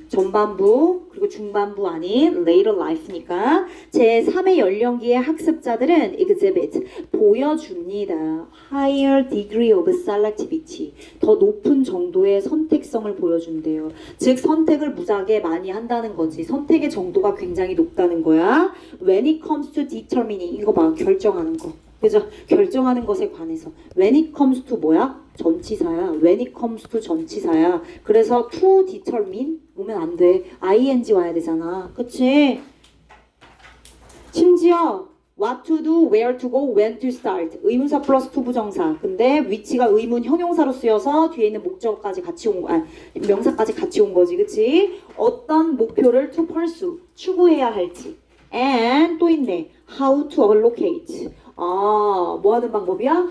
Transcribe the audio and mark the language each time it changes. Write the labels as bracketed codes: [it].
[ko] 전반부 그리고 중반부 아닌 later life니까 제3의 연령기의 학습자들은 exhibit 보여줍니다. [en] higher degree of selectivity [ko] 더 높은 정도의 선택성을 보여준대요. 즉 선택을 무지하게 많이 한다는 거지. 선택의 정도가 굉장히 높다는 거야. [en] when it comes to determining [ko] 이거 봐. 결정하는 거. 그죠? 결정하는 것에 관해서 [en] when it comes to [ko] 뭐야? 전치사야. [en] when it comes to [ko] 전치사야. 그래서 [en] to determine [ko] 오면 안 돼. ing 와야 되잖아. 그치? 심지어 [en] what to do, where to go, when to start. [ko] 의문사 플러스 to 부정사. 근데 위치가 의문 형용사로 쓰여서 뒤에 있는 목적까지 같이 온 거, 명사까지 같이 온 거지, 그치? 어떤 목표를 [en] to pursue, [ko] 추구해야 할지. And 또 있네. [en] how to allocate. [ko] 아, 뭐 하는 방법이야?